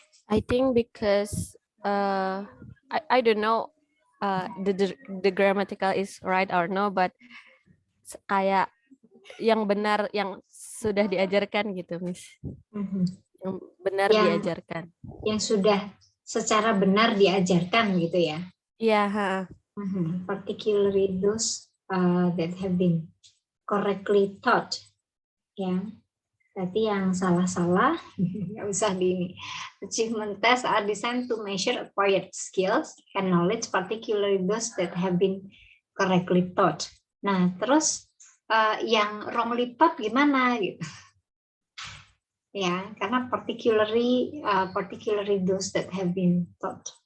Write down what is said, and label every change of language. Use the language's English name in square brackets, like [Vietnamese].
[English] I think because I don't know the grammatical is right or no, but [Indonesian] kayak yang benar yang sudah diajarkan gitu, Miss. Yang benar diajarkan. Yang sudah secara benar diajarkan gitu ya. Iya, [English] Particularly those that have been correctly taught. [Indonesian] Ya, berarti yang salah-salah nggak usah di ini. [English] Achievement tests are designed to measure acquired skills and knowledge, particularly those that have been correctly taught. [Indonesian] Nah, terus yang [English] wrongly taught [Indonesian] gimana gitu? Ya, karena [English] particularly those that have been taught.